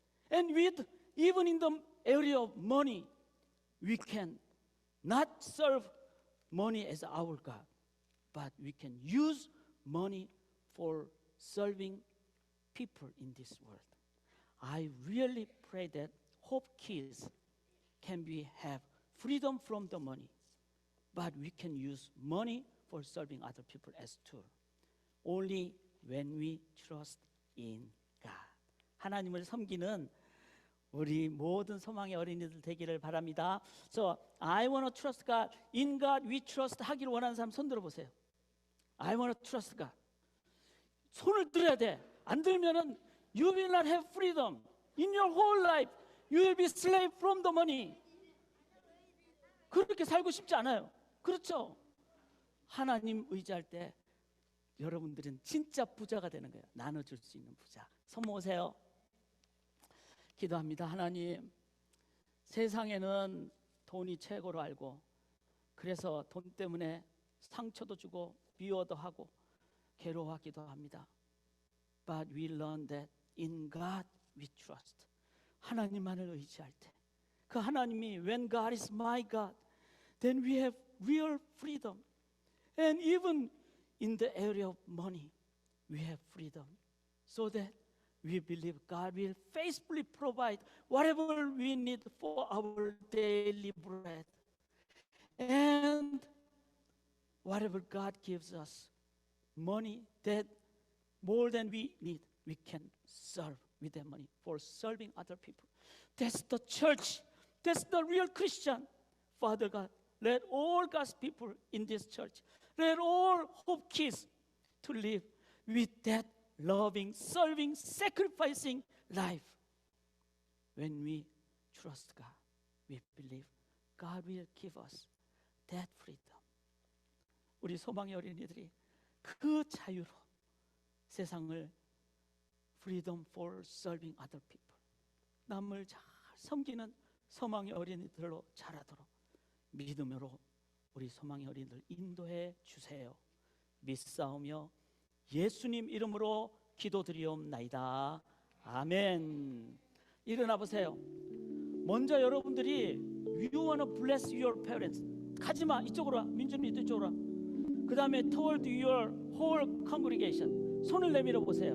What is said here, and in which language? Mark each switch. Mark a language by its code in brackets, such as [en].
[en] And even in the area of money, we can not serve money as our God, but we can use money for serving people in this world. I really pray that Hope Kids can have freedom from the money, but we can use money for serving other people as too. Only when we trust in God. [ko] 하나님을 섬기는 우리 모든 소망의 어린이들 되기를 바랍니다. [en] So I want to trust God. In God we trust [ko] 하기를 원하는 사람 손 들어보세요. [en] I want to trust God. [ko] 손을 들어야 돼. 안 들면은 [en] you will not have freedom. In your whole life you will be slave from the money. [ko] 그렇게 살고 싶지 않아요. 그렇죠? 하나님 의지할 때 여러분들은 진짜 부자가 되는 거예요. 나눠줄 수 있는 부자. 손 모으세요. 기도합니다. 하나님, 세상에는 돈이 최고로 알고 그래서 돈 때문에 상처도 주고 미워도 하고 괴로워하기도 합니다. [en] But we learn that in God we trust. [ko] 하나님만을 의지할 때 그 하나님이 [en] when God is my God, then we have real freedom. And even in the area of money, we have freedom, so that we believe God will faithfully provide whatever we need for our daily bread. And whatever God gives us, money that more than we need, we can serve with that money for serving other people. That's the church. That's the real Christian. Father God, let all God's people in this church, let all Hope Kids to live with that loving, serving, sacrificing life. When we trust God, we believe God will give us that freedom. [ko] 우리 소망의 어린이들이 그 자유로 세상을 [en] freedom for serving other people, [ko] 남을 잘 섬기는 소망의 어린이들로 자라도록 믿음으로 우리 소망의 어린이들 인도해 주세요. 믿사오며 예수님 이름으로 기도드리옵나이다. 아멘. 일어나 보세요. 먼저 여러분들이 [en] you wanna bless your parents. [ko] 가지마, 이쪽으로 와. 민준이 이쪽으로 와. 그 다음에 [en] toward your whole congregation, [ko] 손을 내밀어 보세요.